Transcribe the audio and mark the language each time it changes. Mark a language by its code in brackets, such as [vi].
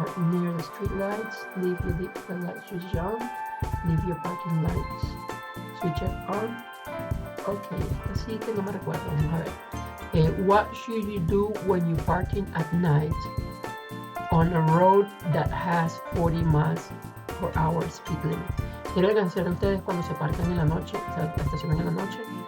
[en] Near the street lights, leave your light switch on, leave your parking lights switch on. [es] Ok, esta sí que no me recuerdo, vamos a ver. [en] What should you do when you're parking at night on a road that has 40 miles per hour speed limit? [es] ¿Qué deben hacer ustedes cuando se parcan en la noche, o sea, estacionan en la noche?